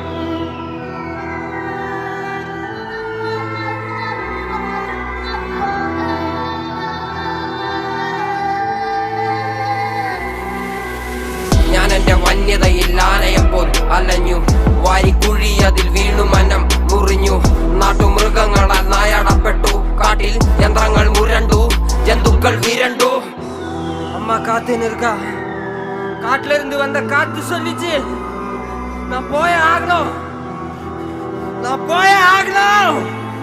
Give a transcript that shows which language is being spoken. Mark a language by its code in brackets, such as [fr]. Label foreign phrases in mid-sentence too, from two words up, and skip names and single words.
[ml] ഞാൻ എന്റെ വന്യതയിൽ ആനയെപ്പോൾ അലഞ്ഞു വാരിക്കുഴി അതിൽ വീണു മനം മുറിഞ്ഞു നാട്ടുമൃഗങ്ങളാൽ നായാടപ്പെട്ടു കാട്ടിൽ യന്ത്രങ്ങൾ മുരണ്ടു ജന്തുക്കൾ വിരണ്ടു [ta] அம்மா காத்து இருக்கா காட்டுல இருந்து வந்த காத்து சொல்லிச்சு நான் போயே ஆகணும்